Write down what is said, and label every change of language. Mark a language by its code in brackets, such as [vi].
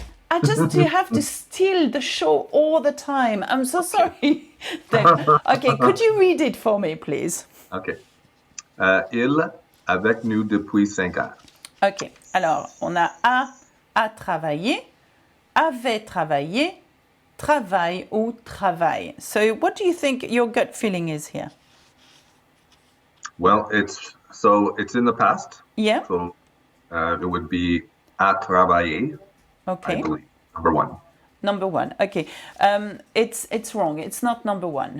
[en] I just have to steal the show all the time. I'm so sorry. Okay, could you read it for me, please? [fr] OK. Il avec nous depuis 5 ans. Ok, alors on a travaillé, avait travaillé, travaille ou travail. [en] So what do you think your gut feeling is here? Well, it's in the past. Yeah. So it would be [fr] à travailler, [en] Okay. I believe. Number 1. Number 1. Okay. It's wrong. It's not number 1.